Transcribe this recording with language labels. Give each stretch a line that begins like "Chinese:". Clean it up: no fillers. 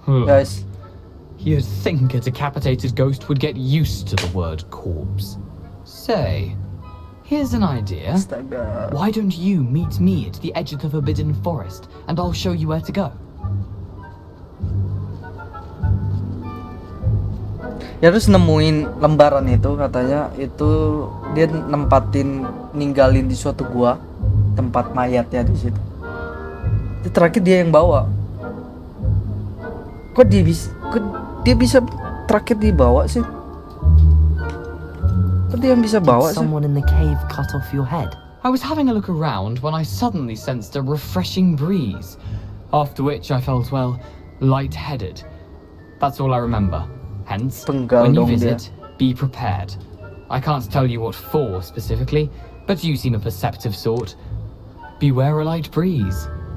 English: Guys. You'd think a decapitated ghost would get used to the word corpse. Say, here's an idea. Why don't you meet me at the edge of the Forbidden Forest, and I'll show you where to go?
Indonesian: Ya terus nemuin lembaran itu katanya itu dia ninggalin di suatu gua tempat mayatnya di situ. Itu terakhir dia yang bawa. Kok dia bisa terakhir dibawa sih? Kok dia yang bisa bawa sih?
English: Someone in the cave cut off your head. I was having a look around when I suddenly sensed a refreshing breeze, after which I felt, well, lightheaded. That's all I remember. Hence, when you visit, be prepared. I can't tell you what for specifically, but you seem a perceptive sort. Beware a light breeze.